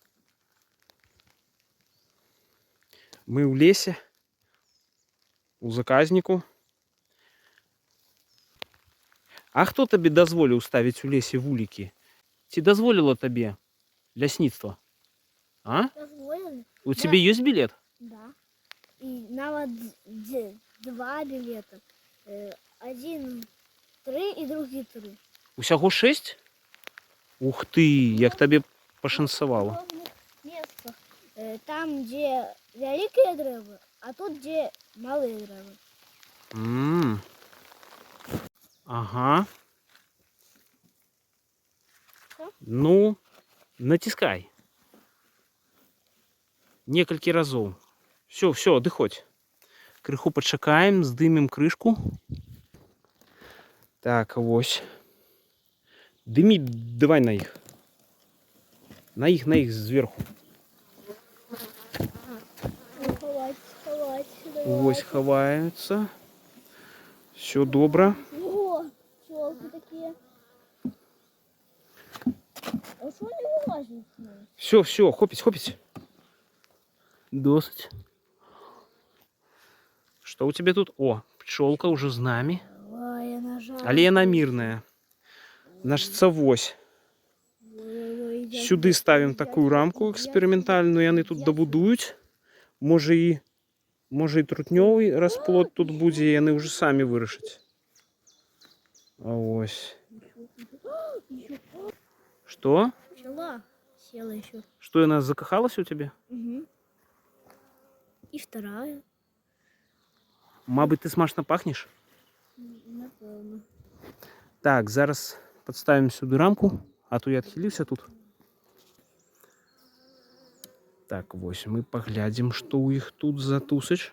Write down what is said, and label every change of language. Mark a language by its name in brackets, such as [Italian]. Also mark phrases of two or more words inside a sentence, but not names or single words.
[Belarusian] Мы ў лесе, у заказніку. А хто табе дазволіў ставіць у лесе вулікі? Ці дазволіла табе лясніцтва? А? [Russian] Дозволили? У тебе [Belarusian] ёсць білет? [Russian] Да. И нават два билета. Один 3 и другие 3. [Belarusian] Усяго 6? Ух ты, як табе пашанцавала. [Russian] В разных местах. Там, где великие дрэвы, а тут, где малые дрэвы. Ага. Что? [Belarusian] Ну, націскай. Некалькі разоў. Все, адыходзь. Крыху пачакаем, здымем крышку. Так, вось. Дымі давай на іх. На іх зверху. [Russian] Ховать. [Belarusian] Вось хаваюцца. Все добра. [Russian] О, пчелки такие. А что не вылазит? Все, [Belarusian] хопіць. Досыць. [Russian] Что у тебя тут? О, пчелка уже [Belarusian] з намі. Ой, Але яна мірная. Значыцца, вось. Сюды ставім такую рамку эксперыментальную, яны тут дабудуюць. Можа і трутнёвы расплод тут будзе, яны ўжо самі вырашаць. А вось. Што? [Russian] Пчела села еще. [Belarusian] Што, яна закахалася [Russian] у тебе? Угу. И вторая. [Belarusian] Мабыць, ты смачна пахнеш? [Ukrainian] Напевно. [Russian] Так, зараз подставим сюда рамку, а то я [Belarusian] адхіліўся тут. Так, вось, мы паглядзім, што ў іх тут за тусач.